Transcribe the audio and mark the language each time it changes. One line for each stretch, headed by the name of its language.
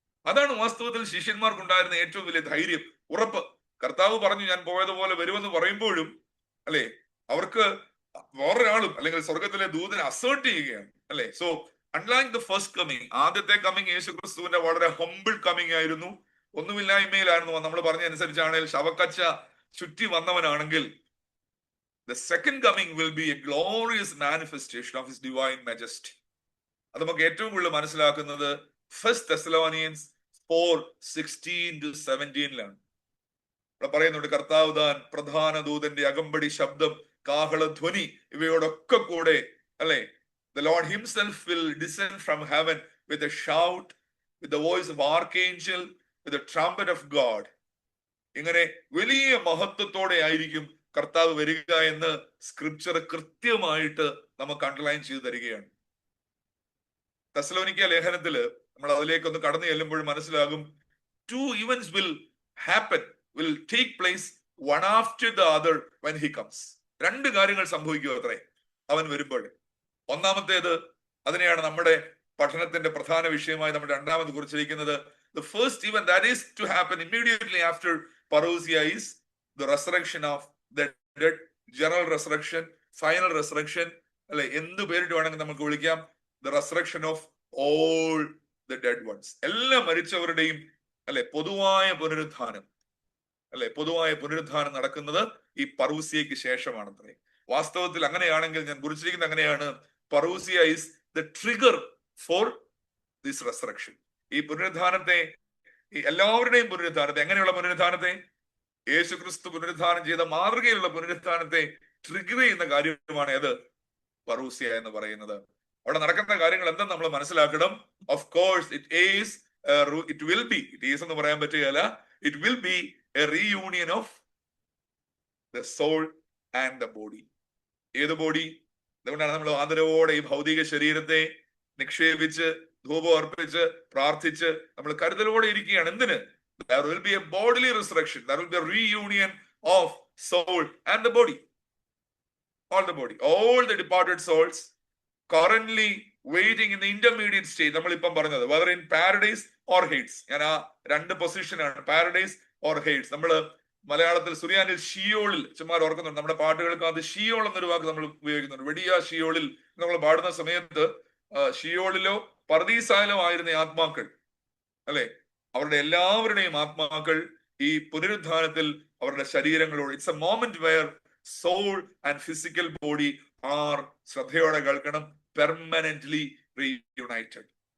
Malayalam: അതാണ് വാസ്തവത്തിൽ ശിഷ്യന്മാർക്കുണ്ടായിരുന്ന ഏറ്റവും വലിയ ധൈര്യം, ഉറപ്പ്. കർത്താവ് പറഞ്ഞു ഞാൻ പോയതുപോലെ വരുമെന്ന് പറയുമ്പോഴും അല്ലെ, അവർക്ക് വേറൊരാളും അല്ലെങ്കിൽ സ്വർഗത്തിലെ ദൂതനെ അസേർട്ട് ചെയ്യുകയാണ് അല്ലെ.
English: so unlike the first coming,
Malayalam: ആദ്യത്തെ കമ്മിങ് യേശു ക്രിസ്തുവിന്റെ വളരെ ഹംബിൾ കമ്മിങ് ആയിരുന്നു, ഒന്നുമില്ലായ്മയിലായിരുന്നു. നമ്മൾ പറഞ്ഞ അനുസരിച്ചാണെങ്കിൽ ശവക്കച്ച ചുറ്റി വന്നവനാണെങ്കിൽ
English: the second coming will be a glorious manifestation of his divine majesty.
Malayalam: അത് നമുക്ക് ഏറ്റവും കൂടുതൽ മനസ്സിലാക്കുന്നത് ഫസ്റ്റ് തെസ്സലോനിയൻസ് 4:16-17 ഇവിടെ പറയുന്നുണ്ട്, കർത്താവ് താൻ പ്രധാന ദൂതന്റെ അകമ്പടി ശബ്ദം, കാഹളധ്വനി ഇവയോടൊക്കെ കൂടെ അല്ലെ,
English: the Lord himself will descend from heaven with a shout, with the voice of archangel, with the trumpet of God.
Malayalam: ഇങ്ങനെ വലിയ മഹത്വത്തോടെ ആയിരിക്കും കർത്താവ് വരിക എന്ന് സ്ക്രിപ്ചർ കൃത്യമായിട്ട് നമുക്ക് അണ്ടർലൈൻ ചെയ്തു തരികയാണ്. തെസ്സലോനിക്ക ലേഖനത്തില് നമ്മൾ അതിലേക്കൊന്ന് കടന്നു ചെല്ലുമ്പോൾ മനസ്സിലാകും,
English: two events will happen, will take place one after the other when he comes.
Malayalam: രണ്ട് കാര്യങ്ങൾ സംഭവിക്കുക അത്രേ അവൻ വരുമ്പോൾ. ഒന്നാമത്തേത്, അതിനെയാണ് നമ്മുടെ പഠനത്തിന്റെ പ്രധാന വിഷയമായി നമ്മൾ രണ്ടാമത് കുറിച്ചിരിക്കുന്നത്.
English: The first event that is to happen immediately after parousia is the resurrection of the dead, general resurrection, final resurrection
Malayalam: അല്ലെ, എന്ത് പേരിട്ട് വേണമെങ്കിൽ നമുക്ക് വിളിക്കാം.
English: The resurrection of all the dead ones,
Malayalam: എല്ലാ മരിച്ചവരുടെയും അല്ലെ പൊതുവായ പുനരുത്ഥാനം അല്ലെ, പൊതുവായ പുനരുത്ഥാനം നടക്കുന്നത് ഈ പറൂസിയയ്ക്ക് ശേഷമാണത്രേ. വാസ്തവത്തിൽ അങ്ങനെയാണെങ്കിൽ, ഞാൻ കുറിച്ചിരിക്കുന്നത് അങ്ങനെയാണ്, പറൂസിയ
English: is the trigger for this resurrection.
Malayalam: ഈ പുനരുത്ഥാനത്തെ, ഈ എല്ലാവരുടെയും പുനരുത്ഥാനത്തെ, എങ്ങനെയുള്ള പുനരുത്ഥാനത്തെ, യേശു ക്രിസ്തു പുനരുത്ഥാനം ചെയ്ത മാതൃകയിലുള്ള പുനരുത്ഥാനത്തെ ട്രിഗർ ചെയ്യുന്ന കാര്യമാണ് അത് പറൂസിയ എന്ന് പറയുന്നത്. അവിടെ നടക്കുന്ന കാര്യങ്ങൾ എന്തെന്ന് നമ്മൾ മനസ്സിലാക്കണം.
English: of course it will be
Malayalam: എന്ന് പറയാൻ പറ്റുകയല്ല,
English: It will be a reunion of the soul and the body.
Malayalam: ഏത്
English: Body?
Malayalam: അതുകൊണ്ടാണ് നമ്മൾ ആദരവോടെ ഈ ഭൗതിക ശരീരത്തെ നിക്ഷേപിച്ച് ധൂപം അർപ്പിച്ച് പ്രാർത്ഥിച്ച് നമ്മൾ കരുതലോടെ ഇരിക്കുകയാണ്. എന്തിന്?
English: There will be a bodily resurrection. There will be a reunion of soul and the body. All the body. All the departed souls currently waiting in the intermediate state.
Malayalam: നമ്മൾ ഇപ്പം പറഞ്ഞത്
English: whether in paradise or hades.
Malayalam: ഞാൻ ആ രണ്ട് പൊസിഷനാണ്, paradise or Hades. നമ്മൾ മലയാളത്തിൽ സുറിയാനിൽ ഷിയോളിൽ ചുമ്മാ ഓർക്കുന്നുണ്ട്. നമ്മുടെ പാട്ടുകൾക്ക് അത് ഷിയോൾ എന്നൊരു വാക്ക് നമ്മൾ ഉപയോഗിക്കുന്നുണ്ട്. വെടിയ ഷിയോളിൽ നമ്മൾ പാടുന്ന സമയത്ത് ഷിയോളിലോ പർദീസായിലോ ആയിരുന്ന ആത്മാക്കൾ അല്ലെ, അവരുടെ എല്ലാവരുടെയും ആത്മാക്കൾ ഈ പുനരുദ്ധാനത്തിൽ അവരുടെ ശരീരങ്ങളോട്,
English: it's a moment where soul and physical body are,
Malayalam: ശ്രദ്ധയോടെ കേൾക്കണം,
English: Permanently reunited.